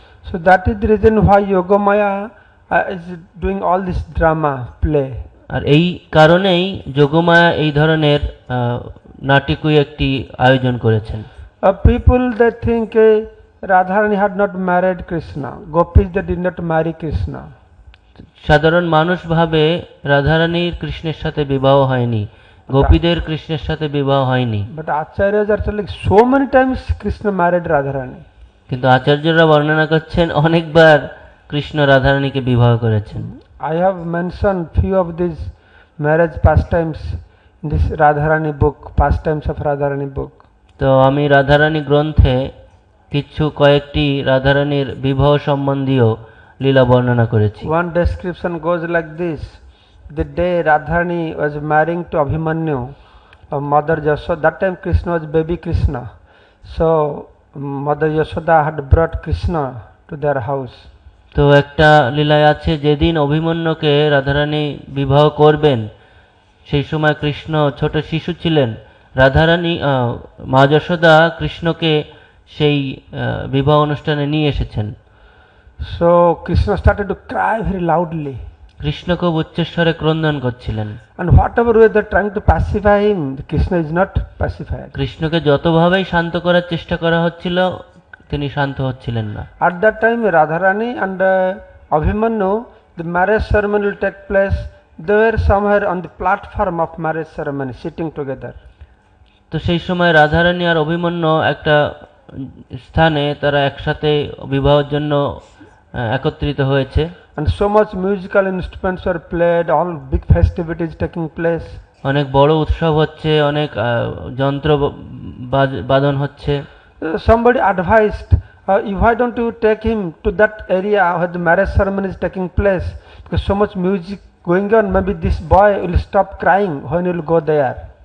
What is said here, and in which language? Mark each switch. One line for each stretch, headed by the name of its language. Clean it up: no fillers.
English: So that is the reason why Yogamaya is doing all this drama play.
Bangla: আর এই কারণেই যোগমায়া এই ধরনের নাটকীয় একটি আয়োজন করেছেন।
English: People they think Radharani had not married Krishna. Gopis they did not marry Krishna.
Bangla: সাধারণ মানুষ ভাবে রাধারানীর কৃষ্ণের সাথে বিবাহ হয়নি, গোপীদের কৃষ্ণের সাথে বিবাহ হয়নি।
English: But Acharyas are telling so many times Krishna married Radharani.
Bangla: কিন্তু আচার্যরা বর্ণনা করছেন অনেকবার কৃষ্ণ রাধারানীকে বিবাহ করেছেন।
English: I have mentioned few of these marriage pastimes in this Radharani book, Pastimes of Radharani book.
Bangla: তো আমি রাধারানী গ্রন্থে কিছু কয়েকটি রাধারানীর বিবাহ সম্বন্ধীয় লীলা বর্ণনা করেছি।
English: One description goes like this: the day Radharani was marrying to Abhimanyu, Mother Yashoda, that time Krishna was baby Krishna. So Mother Yashoda had brought Krishna to their house.
Bangla: তো একটা লীলায় আছে, যেদিন অভিমন্যুকে রাধারানী বিবাহ করবেন সেই সময় কৃষ্ণ ছোট শিশু ছিলেন। রাধারানী মা যশোদা কৃষ্ণকে সেই বিবাহ অনুষ্ঠানে নিয়ে এসেছেন।
English: So Krishna started to cry very loudly.
Bangla: Krishna খুব উচ্চস্বরে ক্রন্দন করছিলেন।
English: And whatever way they're trying to pacify him, Krishna is not pacified.
Bangla: কৃষ্ণকে যতভাবেই শান্ত করার চেষ্টা করা হচ্ছিল তিনি শান্ত হচ্ছিলেন না।
English: At that time Radharani and Abhimanyu, the marriage ceremony will take place. They were somewhere on the platform of marriage ceremony sitting together.
Bangla: তো সেই সময় রাধারানী আর অভিমন্যু একটা স্থানে তারা একসাথে বিবাহের জন্য একত্রিত হয়েছে।
English: And so much musical instruments were played, all big festivities taking place.
Bangla: অনেক বড় উৎসব হচ্ছে, অনেক যন্ত্র বাদন হচ্ছে।
English: Somebody advised, why don't you take him to that area where the marriage ceremony is taking place? Because so much music going on, maybe this boy will stop crying when he will go there.